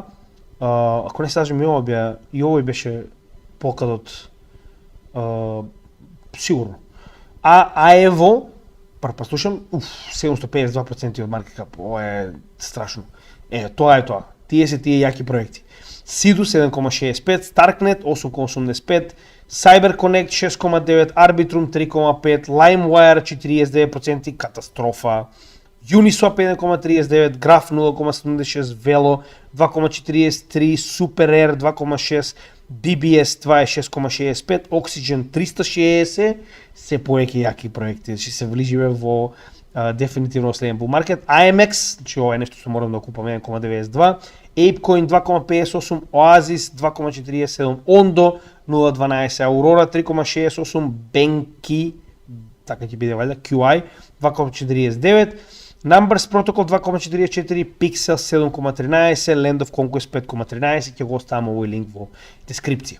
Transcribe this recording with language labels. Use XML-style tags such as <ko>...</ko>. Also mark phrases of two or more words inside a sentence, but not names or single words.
<mk>Ако не се лажам, и овој беше Polkadot сигурно. А Evo, слушам, 752% од маркет кап, ова е страшно. Тоа е тоа. Тие се тие јаки проекти. Sidus 7,65, Starknet 8,85, CyberConnect 6,9, Arbitrum 3,5, LimeWire 49%, катастрофа. Uniswap 1,39, Graph 0,76, Velo 2,43, SuperAir 2,6, BBS 26,65, Oxygen 360, се повеќе јаки проекти, значи се влижиме во дефинитивно следен</mk> <en>bull market.</en> <mk>AMX, значи ова е нешто што морам да купам 1,92, ApeCoin 2,58, Oasis 2,47, Ondo 0,12, Aurora 3,68, Benki, така ќе биде валјда, QI 2,49, Numbers Protocol 2,44, Pixel 7,13, Land of Conquest 5,13, ќе го оставам овој линк во дескрипција.</mk>